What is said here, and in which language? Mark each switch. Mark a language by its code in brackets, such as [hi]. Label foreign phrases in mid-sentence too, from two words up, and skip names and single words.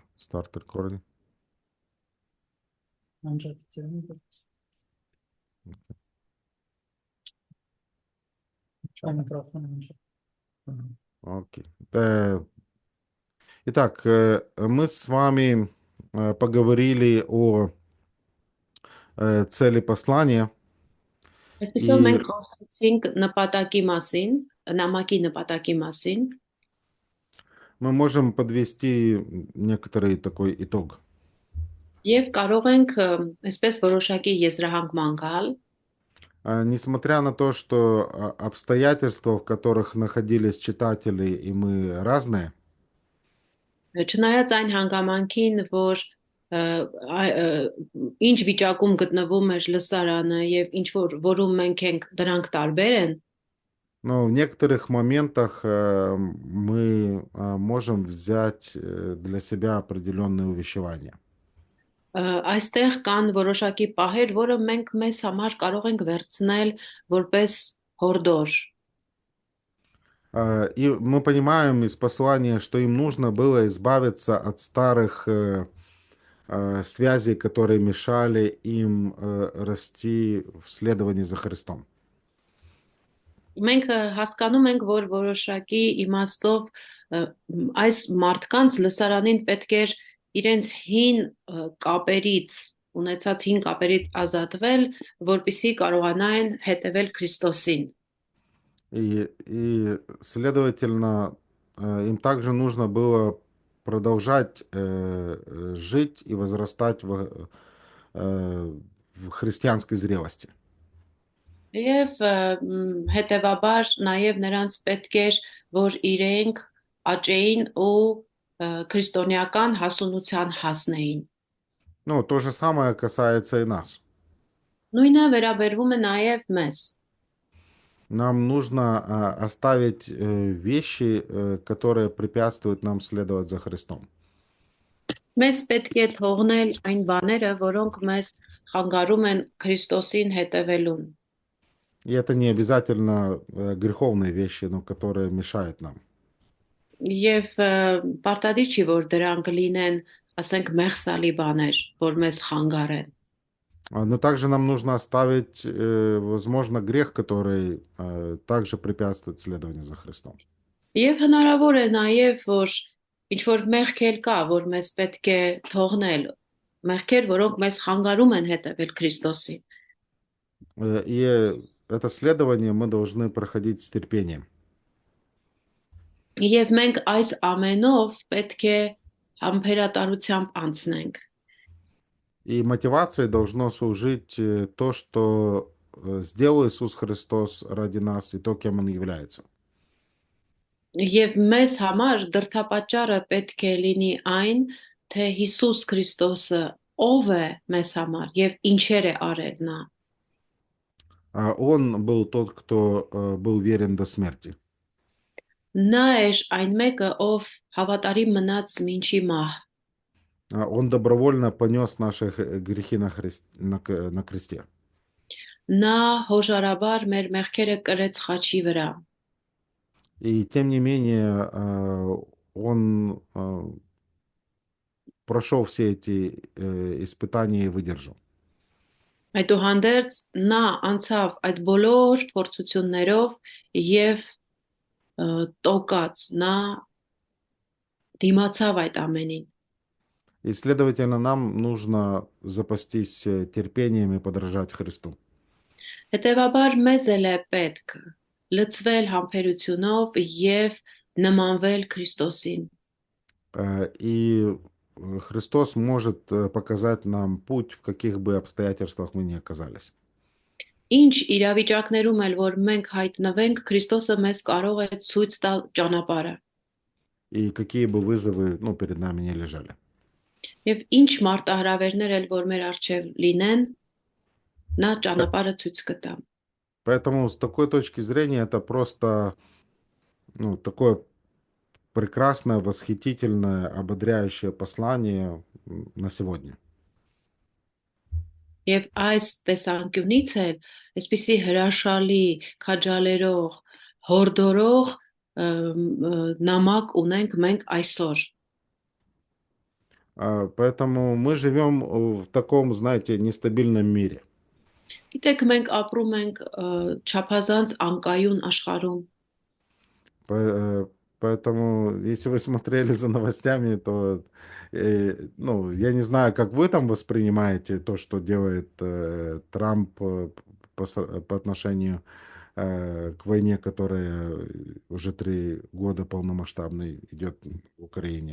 [ru] Стартер корни. Окей. Итак, мы с вами поговорили о цели послания. [hy] Այսպեսով [ru] И [hy] մենք խոսեցինք նպատակի մասին, նամակի նպատակի մասին, [ru] мы можем подвести некоторый такой итог. [hy] եւ կարող ենք այսպես որոշակի եզրահանգման գալ, [ru] Несмотря на то, что обстоятельства, в которых находились читатели, и мы разные, [hy] չնայած այն հանգամանքին, որ ինչ վիճակում գտնվում էր լսարանը եւ ինչ որ որում մենք ենք դրանք տարբեր են, [ru] но в некоторых моментах мы можем взять для себя определенные увещевания. [hy] այստեղ կան որոշակի պահեր, որը մենք մեզ համար կարող ենք վերցնել որպես հորդոր. [ru] И мы понимаем из послания, что им нужно было избавиться от старых связей, которые мешали им расти в следовании за Христом. [hy] Մենք հասկանում ենք, որ որոշակի իմաստով այս մարդկանց լսարանին պետք էր իրենց հին կապերից, ունեցած հին կապերից ազատվել, որպիսի կարողանային հետևել Քրիստոսին։ [ru] И следовательно, им также нужно было продолжать жить и возрастать в христианской зрелости. [hy] Եվ հետևաբար նաև նրանց պետք էր, որ իրենք աճեին ու քրիստոնեական հասունության հասնեին։ [ru] Ну, то же самое касается и нас. [hy] Նույնը վերաբերվում է նաև մեզ։ [ru] Нам нужно оставить вещи, которые препятствуют нам следовать за Христом. [hy] Մեզ պետք է թողնել այն բաները, որոնք մեզ խանգարում են Քրիստոսին հետևելուն։ [ru] И это не обязательно греховные вещи, но которые мешают нам. [hy] Եվ պարտադիր չի, որ դրանք լինեն, ասենք, մեղսալի բաներ, որ մեզ խանգարեն։ [ru] Но также нам нужно оставить, возможно, грех, который также препятствует следованию за Христом. [hy] Եվ հնարավոր է նաև, որ ինչ որ մեղքեր կա, որ մեզ պետք է թողնել, մեղքեր, որոնք մեզ խանգարում են հետևել Քրիստոսին։ [ru] И это следование мы должны проходить с терпением. [hy] Եվ մենք այս ամենով պետք է համբերատարությամբ անցնենք։ [ru] И мотивацией должно служить то, что сделал Иисус Христос ради нас и то, кем Он является. [hy] Եվ մեզ համար դրդապատճառը պետք է լինի այն, թե Հիսուս Քրիստոսը ով է մեզ համար եւ ինչեր է արել նա։ [ru] Он был тот, кто был верен до смерти. [hy] Նա էր այն մեկը, ով հավատարիմ մնաց մինչի մահ։ [ru] Он добровольно понес наши грехи на кресте. [hy] Նա հոժարաբար մեր մեղքերը կրեց խաչի վրա։ [ru] И тем не менее, он прошел все эти испытания и выдержал. [hy] Այդուհանդերձ նա անցավ այդ բոլոր փորձություններով եւ տոկած նա դիմացավ այդ ամենին։ [ru] И, следовательно, нам нужно запастись терпением и подражать Христу. [hy] Հետևաբար մեզ էլ է պետք լցվել համբերությունով եւ նմանվել Քրիստոսին։ [ru] И Христос может показать нам путь, в каких бы обстоятельствах мы ни оказались. [hy] Ինչ իրավիճակներում էլ որ մենք հայտնվենք, Քրիստոսը մեզ կարող է ցույց տալ ճանապարհը։ [ru] И какие бы вызовы, перед нами не лежали. [hy] Եվ ինչ մարտահրավերներ էլ որ մեր առջև լինեն, նա ճանապարհը ցույց կտա։ [ru] Поэтому с такой точки зрения это просто такое прекрасное, восхитительное, ободряющее послание на сегодня. [hy] Եվ այս տեսանկյունից էլ այսպիսի հրաշալի, քաջալերող, հորդորող նամակ ունենք մենք այսօր։ [ru] Поэтому мы живем в таком, знаете, нестабильном мире. [hy] Գիտեք, մենք ապրում ենք չափազանց անկայուն աշխարհում։ [ru] Поэтому, если вы смотрели за новостями, то, ну, я не знаю, как вы там воспринимаете то, что делает Трамп по отношению к войне, которая уже 3 года полномасштабной идет в Украине.